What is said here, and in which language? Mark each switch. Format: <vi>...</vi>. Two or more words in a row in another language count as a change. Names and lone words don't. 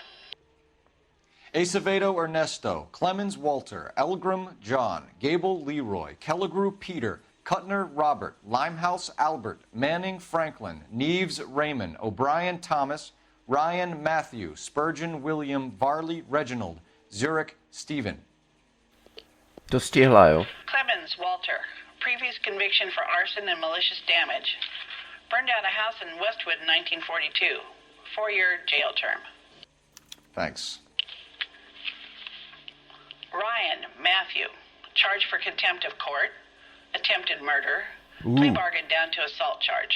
<en>Acevedo Ernesto, Clemens Walter, Elgram John, Gable Leroy, Kelligrew Peter, Cutner Robert, Limehouse Albert, Manning Franklin, Neves Raymond, O'Brien Thomas, Ryan Matthew, Spurgeon William, Varley Reginald, Zurich Stephen.</en> <cs>To stihla, jo?</cs> <en>Clemens Walter, previous conviction for arson and malicious damage. Burned down a house in Westwood in 1942. 4-year jail term. Thanks. Ryan Matthew, charged for contempt of court, attempted murder, plea bargain down to assault charge.</en>